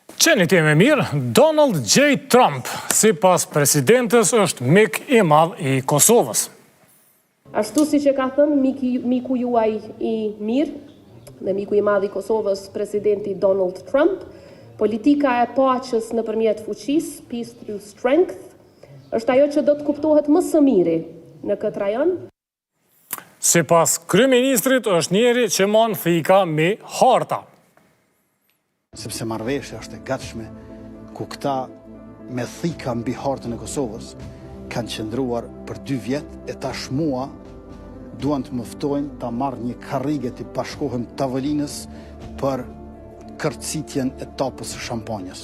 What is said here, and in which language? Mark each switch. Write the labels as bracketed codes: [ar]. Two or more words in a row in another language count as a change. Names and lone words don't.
[sq] qenë një temë e mirë, Donald J. Trump, si pas presidentës, është mik I madh I Kosovës. Ashtu si që ka thënë miku juaj I mirë dhe miku I madh I Kosovës, presidenti Donald Trump, politika e paqes nëpërmjet fuqisë, [en] peace through strength, [sq] është ajo që do të kuptohet më së miri në këtë rajon. Si pas kryeministrit, është njeri që mon thika me harta. Sepse marrëveshja është e gatshme ku këta me thika mbi hartën e Kosovës kanë qëndruar për 2 vjet e tash mua duan të më ftojnë ta marrë një karrige të bashkohem tavolinës për kërcitjen e tapës së shampanjës.